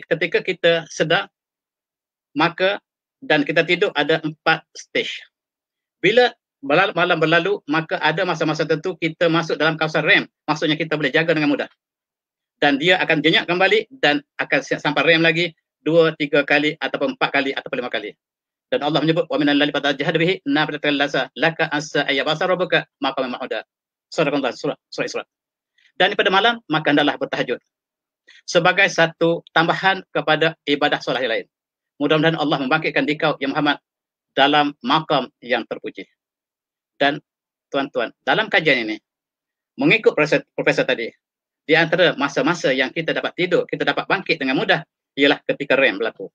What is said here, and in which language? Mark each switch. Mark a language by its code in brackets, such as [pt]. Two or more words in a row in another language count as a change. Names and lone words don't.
[ms] Ketika kita sedar, maka dan kita tidur ada 4 stage. Bila malam berlalu, maka ada masa-masa tertentu kita masuk dalam kawasan REM. Maksudnya kita boleh jaga dengan mudah. Dan dia akan jenyak kembali dan akan sampai REM lagi 2-3 kali ataupun 4 kali ataupun 5 kali. Dan Allah menyebut [ar] ومن الليل فتهجد به نافلة لك عسى أن يبعثك ربك مقاما محمودا. [ms] Surah Isra. Dan pada malam maka hendaklah bertahajud sebagai satu tambahan kepada ibadah solat yang lain. Mudah-mudahan Allah membangkitkan dikau ya Muhammad dalam makam yang terpuji. Dan tuan-tuan, dalam kajian ini mengikut profesor tadi, di antara masa-masa yang kita dapat tidur, kita dapat bangkit dengan mudah ialah ketika REM berlaku.